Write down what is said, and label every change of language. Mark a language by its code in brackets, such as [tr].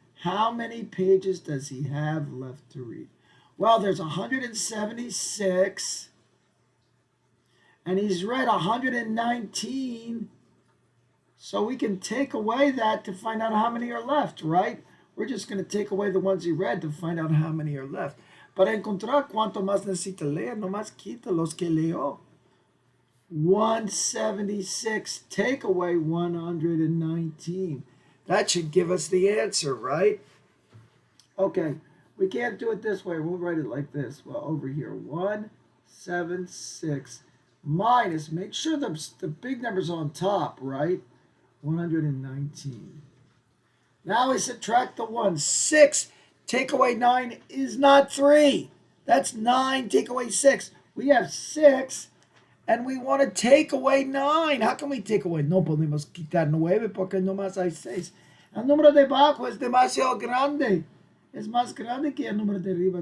[en] How many pages does he have left to read? Well, there's 176, and he's read 119, so we can take away that to find out how many are left, right? We're just going to take away the ones he read to find out how many are left. [es] Para encontrar cuánto más necesita leer, nomás quita los que leyó. [en] 176, take away 119. That should give us the answer, right? Okay. We can't do it this way. We'll write it like this. Well, over here, 176 minus, make sure the big number's on top, right? 119. Now we subtract the 1. 6 take away 9 is not 3. That's 9 take away 6. We have 6 and we want to take away 9. How can we take away? [es] No podemos quitar 9 porque nomás hay 6. El número de abajo es demasiado grande. Es más grande que el número de arriba.